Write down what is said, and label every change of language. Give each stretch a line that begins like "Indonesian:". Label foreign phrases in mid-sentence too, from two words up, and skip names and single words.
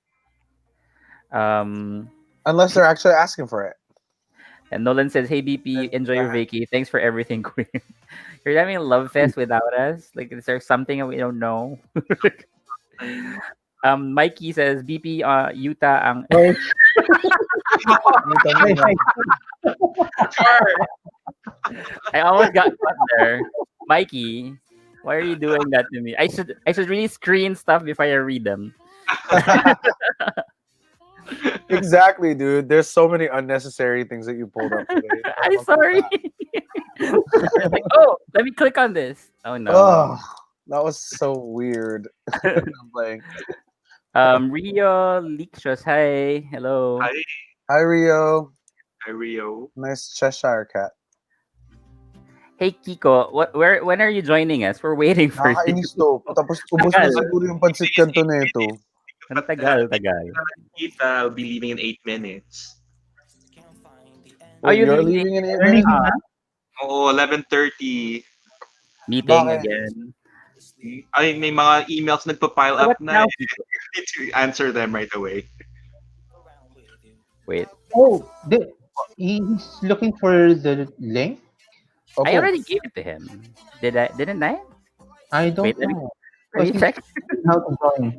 English: Um, Unless they're actually asking for it. and Nolan says, "Hey BP, Then enjoy your yeah. vacay. Thanks for everything, Queen. You're having a love fest without us. Like, is there something that we don't know?" Mikey says,
Filipino: "BP, Utah, ang Oh, Kita mo
English: hi,
Filipino: na.
English: hi.
Filipino: Char.
English: I almost got caught there, Mikey. Why are you doing that to me? I should really screen stuff before I read them. Exactly, dude. There's so many unnecessary things that you pulled up today. I'm sorry. Like, oh, let me click on this. Oh Oh, no. that was so weird. I'm like, Rio Leakshos, hi, hello. Hi, hi Rio, hi, Rio. nice Cheshire cat. Hey Kiko, when are you joining us? We're waiting for you.
Filipino: Nakakainis to. Tapos ubos na Tagal. siguro yung pancit canton nito. Ang
English: But
Filipino: tagal, hindi tagal. ko na nakikita.
English: I'll be leaving in 8 minutes. Oh, Wait, you you're leaving? leaving in 8 You're minutes? leaving na?
Filipino: Oo, 11:30.
English: Meeting
Filipino: Bakit?
English: again.
Filipino: Ay, may mga emails nagpa-pile
English: So up what
Filipino: na
English: now,
Filipino: eh.
English: Kiko? Need to answer them right away. Wait, Oh, he's looking for the link. I
Filipino: Opo.
English: already gave it to him. Didn't I? I Wait, don't let me, know. let me Because check. he's how to join.